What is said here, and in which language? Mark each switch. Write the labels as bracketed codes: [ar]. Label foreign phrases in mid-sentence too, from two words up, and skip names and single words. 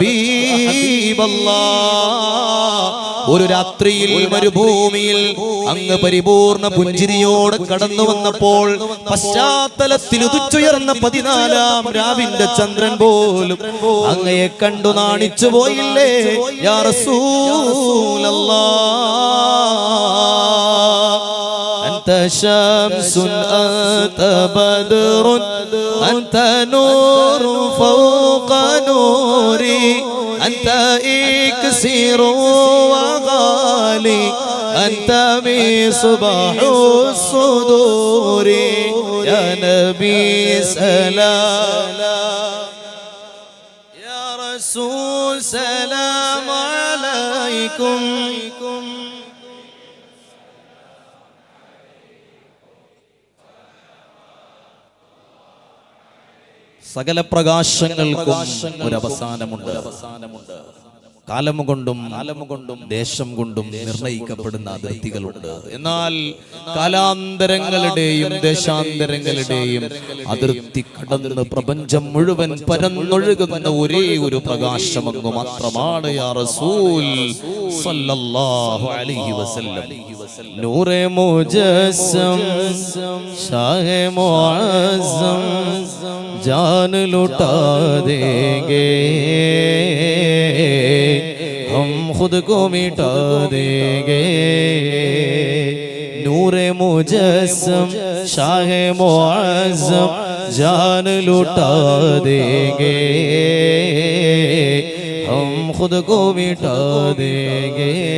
[ml] ഹബീബല്ലാഹ് ഒരു രാത്രിയിൽ മരുഭൂമിയിൽ അങ്ങ് പരിപൂർണ പുഞ്ചിരിയോടെ കടന്നു വന്നപ്പോൾ പശ്ചാത്തലത്തിൽ ഉദിച്ചുയർന്ന 14-ാം രാവിന്റെ ചന്ദ്രൻ പോലും അങ്ങയെ കണ്ടു നാണിച്ചു പോയില്ലേ [ar] يا رسول الله أنت شمس أنت بدر أنت نور فوق نوري أنت إكسير وغالي أنت مصباح الصدور يا نبي سلام يا رسول سلام عليكم [ml] സകല പ്രകാശങ്ങൾക്കും ഒരു അവസാനമുണ്ട് കാലം കൊണ്ടും ദേശം കൊണ്ടും നിർണയിക്കപ്പെടുന്ന അതിർത്തികളുണ്ട് എന്നാൽ കാലാന്തരങ്ങളുടെയും ദേശാന്തരങ്ങളുടെയും അതിർത്തി കടന്ന് പ്രപഞ്ചം മുഴുവൻ പരന്നൊഴുകുന്ന ഒരേ ഒരു പ്രകാശമങ്ങു മാത്രമാണ് [ar] يا رسول صلى الله عليه وسلم [ur] نورِ مجسم شاہِ معظم جان لٹا دیں گے ہم خود کو مٹا دیں گے نورِ مجسم شاہِ معظم جان لٹا دیں گے ہم خود کو مٹا دیں گے